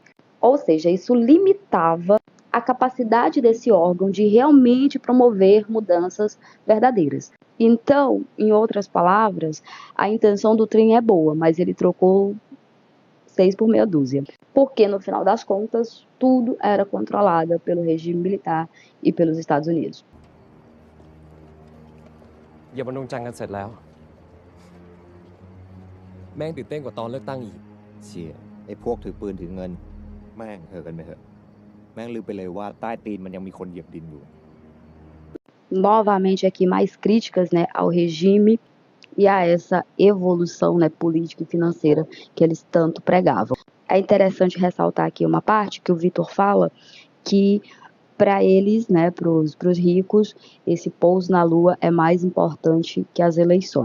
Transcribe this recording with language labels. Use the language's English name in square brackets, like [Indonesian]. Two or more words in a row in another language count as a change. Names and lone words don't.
[Portuguese] Ou seja, isso limitava a capacidade desse órgão de realmente promover mudanças verdadeiras. Então, em outras palavras, a intenção do trem é boa, mas ele trocou 6 por meia dúzia. Porque, no final das contas, tudo era controlado pelo regime militar e pelos Estados Unidos. [Thai] อย่ามาลงจังกันเสร็จแล้ว แม่งตื่นเต้นกว่าตอนเลือกตั้งอีก เชี่ยไอ้พวกถือปืนถือเงิน แม่งเถอะกันไปเถอะ แม่งลืมไปเลยว่าใต้ตีนมันยังมีคนเหยียบดินอยู่ [Portuguese] Novamente aqui mais críticas, né, ao regime e a essa evolução, né, política e financeira que eles tanto pregavam. É interessante ressaltar aqui uma parte que o Vitor fala que para eles, né, para os ricos, esse pouso na lua é mais importante que as eleições.